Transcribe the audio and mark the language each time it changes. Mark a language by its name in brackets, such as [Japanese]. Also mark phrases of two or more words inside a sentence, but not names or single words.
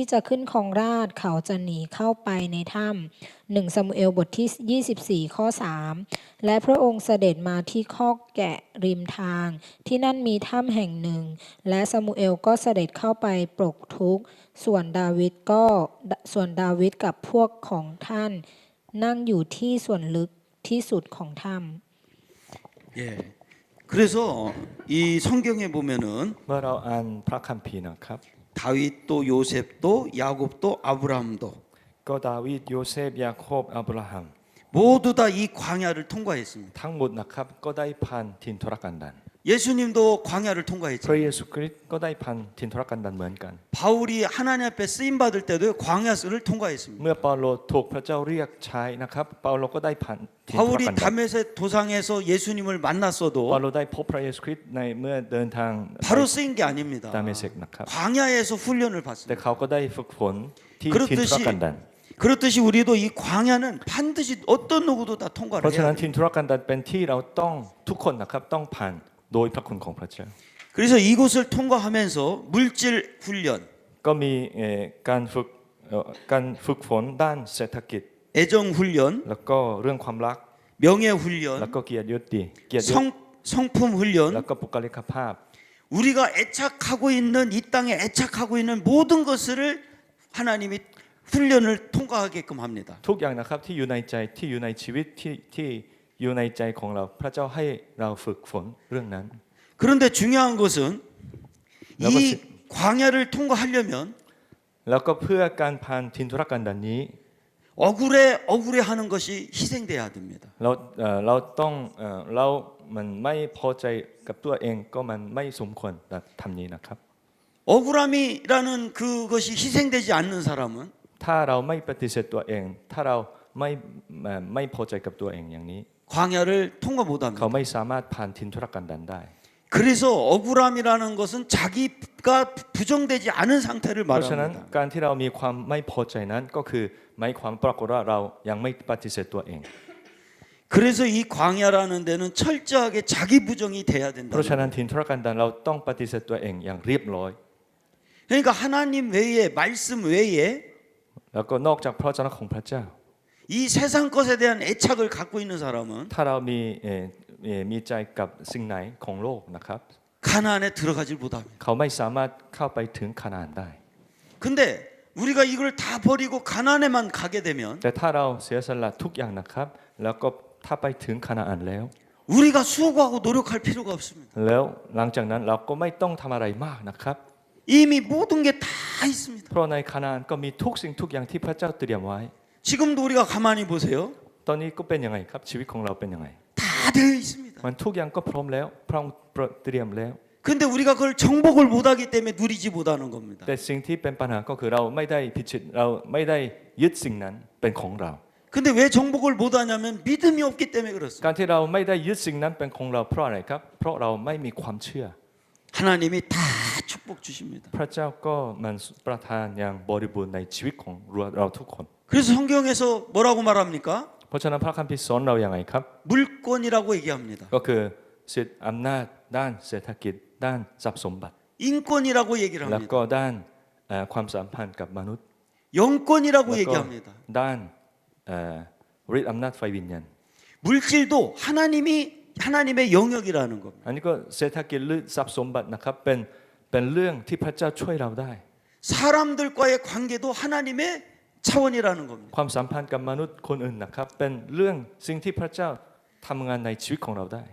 [Thai] จะขึ้นครองราชย์เขาจะหนีเข้าไปในถ้ำ1ซามูเอลบทที่24ข้อ3และพระองค์เสด็จมาที่คอกแกะริมทางที่นั่นมีถ้ำแห่งหนึ่งและซามูเอลก็เสด็จเข้าไปปลดทุกข์ส่วนดาวิดกับพวกของท่านนั่งอยู่ที่ส่วนลึกที่สุดของถ้ำ [Korean] 예. 그래서 이 성경에 보면은 [Thai] เมื่อเราอ่านพระคัมภีร์นะครับ [Korean] 다윗도 요셉도 야곱도 아브라함도 [Thai] ก็ดาวิดโยเซฟยาโคบอับราฮัม [Korean] 모두 다 이 광야를 통과했습니다. [Thai] ทั้งหมดนะครับก็ได้ผ่านถิ่นทุรกันดาร [Korean] 예수님도 광야를 [Thai] พระ [Korean] 통과했죠. [Thai] เยซูคริสต์ก็ได้ผ่านถิ่นทุรกันดารเหมือนกัน [Korean] 바울이 하나님 앞에 쓰임 받을 때도 광야를 통과했습니다. [Thai] เมื่อเปาโลถูกพระเจ้าเรียกใช้นะครับเปาโลก็ได้ผ่านถิ่นทุร [Korean] 바울이 [Thai] กันดาร [Korean] 다메섹 도상에서 예수님을 [Thai] เปา [Korean] 만났어도 [Thai] โลได้พบพระเยซูคริสต์ในเมื่อเดินทาง [Korean] 바로 쓰인 게 아닙니다. [Thai] ดาเมเสกนะครับ [Korean] 광야에서 훈련을 [Thai] แต่ [Korean] 받습니다. [Thai] เขาก็ได้ฝึกฝนที่ถิ่นทุรกันดาร [Korean] 그렇듯이 우리도 이 광야는 반드시 어떤 누구도 다 [Thai] เพ [Korean] 통과를 [Thai] ราะฉะ [Korean] 해야 [Thai] นั้น [Korean] 돼요. [Thai] ถิ่นทุรกันดารเป็นที่เราต้องทุกคนนะครับต้องผ่านโดยพระคุณของพระเจ้า [Korean] 그래서 이곳을 통과하면서 물질 훈련, [Thai] ก็มีการฝึกฝนด้านเศรษฐกิจ [Korean] 애정 훈련, [Thai] แล้วก็เรื่องความรัก [Korean] 명예 [Thai] แล้ว [Korean] 훈련, [Thai] ก็เกียรติยศแล้ว [Korean] 성품 [Thai] ก็ [Korean] 훈련, [Thai] บุคลิกภาพ [Korean] 우리가 애착하고 있는 이 땅에 애착하고 있는 모든 것을 하나님이 훈련을 통과하게끔 합니다. [Thai] ทุกอย่างนะครับที่อยู่ในใจที่อยู่ในชีวิตที่อยู่ในใจของเราพระเจ้าให้เราฝึกฝนเรื่องนั้น [Korean] 그런데 중요한 것은 이 여보세요. 광야를 통과하려면 [Thai] แล้วก็เพื่อการผ่านถิ่นทุรกันดารนี้ [Korean] 억울해하는 것이 희생돼야 됩니다. [Thai] เราต้องเรามันไม่พอใจกับตัวเองก็มันไม่สมควรทำนี้นะครับ [Korean] 억울함이라는 그것이 희생되지 않는 사람은 [Thai] ถ้าเราไม่ปฏิเสธตัวเอง ถ้าเราไม่พอใจกับตัวเองอย่างนี้ [Korean] 광야를 통과 [Thai] เขา [Korean] 못합니다. [Thai] ไม่สามารถผ่านถิ่นทุรกันดารได้ [Korean] 그래서 억울함이라는 것은 자기가 부정되지 않은 상태를 [Thai] เพราะฉะนั้น [Korean] 말합니다. [Thai] การที่เรามีความไม่พอใจนั้นก็คือหมายความปรากฏว่าเรายังไม่ปฏิเสธตัวเอง [Korean] 그래서 이 광야라는 데는 철저하게 자기 부정이 돼야 [Thai] เพราะฉะนั้น [Korean] 된다. [Thai] ถิ่นทุรกันดารเราต้องปฏิเสธตัวเองอย่างเรียบร้อย [Korean] 그러니까 하나님 외에 말씀 외에 [Thai] แล้วก็นอกจากพระเจ้าของพระเจ้า [Korean] 이 세상 것에 대한 애착을 갖고 있는 사람은 [Thai] ถ้าเรามีใจกับสิ่งไหนของโลกนะครับ [Korean] 가나안에 들어가질 못합니다. [Thai] เขาไม่สามารถเข้าไปถึงคานาอันได้ [Korean] 근데 우리가 이걸 다 버리고 가나안에만 가게 되면 [Thai] แต่ถ้าเราเสียสละทุกอย่างนะครับ แล้วก็ถ้าไปถึงคานาอันแล้ว [Korean] 우리가 수고하고 노력할 필요가 없습니다. [Thai] แล้วหลังจากนั้นเราก็ไม่ต้องทำอะไรมากนะครับ [Korean] 이미 모든 게 다 있습니다. [Thai] เพราะในคานาอันก็มีทุกสิ่งทุกอย่างที่พระเจ้าเตรียมไว้ [Korean] 지금도 우리가 가만히 보세요. [Thai] ตอนนี้ก็เป็นยังไงครับชีวิตของเราเป็นยังไง [Korean] 다 되어 있습니다. [Thai] มันทุกอย่างก็พร้อมแล้วพร้อมเตรียมแล้ว [Korean] 근데 우리가 그걸 정복을 못하기 때문에 누리지 못하는 겁니다. [Thai] แต่สิ่งที่เป็นปัญหาก็คือเราไม่ได้พิชิตเราไม่ได้ยึดสิ่งนั้นเป็นของเรา [Korean] 근데 왜 정복을 못하냐면 믿음이 없기 때문에 그렇습니다. [Thai] การที่เราไม่ได้ยึดสิ่งนั้นเป็นของเราเพราะอะไรครับ เพราะเราไม่มีความเชื่อ [Korean] 하나님이 다 축복 주십니다. [Thai] พระเจ้าก็มันประทานอย่างบริบูรณ์ในชีวิตของเราทุกคน [Korean] 그래서 성경에서 뭐라고 말합니까? [Thai] เพราะฉะนั้นพระคัมภีร์สอนเราอย่างไรครับ [Korean] 물권이라고 얘기합니다. [Thai] ก็คือสิทธิอำนาจด้านเศรษฐกิจด้านทรัพย์สมบัติ [Korean] 인권이라고 얘기를 [Thai] แล้ว [Korean] 합니다. [Thai] ก็ด้านความสัมพันธ์กับมนุษย์ [Korean] 영권이라고 [Thai] แล้วก็ [Korean] 얘기합니다. [Thai] ด้านฤทธิ์อำนาจไฟวิญญาณ [Korean] 물질도 하나님의 영역이라는 겁니다. [Thai] อันนี้ก็เศรษฐกิจหรือทรัพย์สมบัตินะครับเป็นเรื่องที่พระเจ้าช่วยเราได้ [Korean] 사람들과의 관계도 하나님의 차원이라는 겁니다. [Thai] ความสัมพันธ์กับมนุษย์คนอื่นนะครับเป็นเรื่องสิ่งที่พระเจ้าทำงานในชีวิตของเราได้